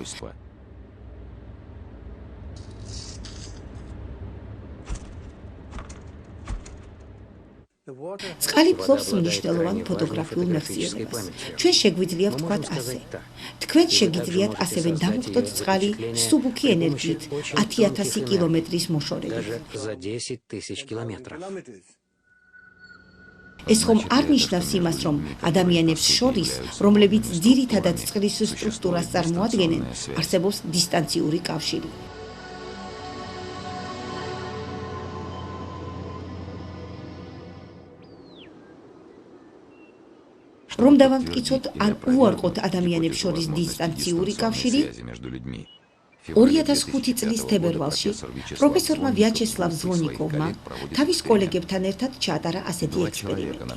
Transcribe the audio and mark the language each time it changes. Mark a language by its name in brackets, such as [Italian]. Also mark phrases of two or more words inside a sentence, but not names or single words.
[Georgian] წყალი ფლობს მნიშვნელოვან ფოტოგრაფიულ მეხსიერებას. ჩვენ შეგვიძლია ვთქვათ ასე. თქვენ შეგიძლიათ ასევე დამუხტოთ წყალი სუბუქი ენერგიით 10,000 კილომეტრის მოშორებით. [Russian] Даже за 10 000 километров. [Georgian] ეს ხომ არ ნიშნავს იმას, რომ ადამიანებს შორის, რომლებიც ძირითადად წყლის სტრუქტურას წარმოადგენენ, არსებობს დისტანციური კავშირი. რომ დავამტკიცოთ ან უარყოთ ადამიანებს შორის დისტანციური კავშირი, 2005 წლის თებერვალში პროფესორმა ვიაჩესლავ ზვონიკოვმა თავის კოლეგებთან ერთად ჩაატარა ასეთი ექსპერიმენტი.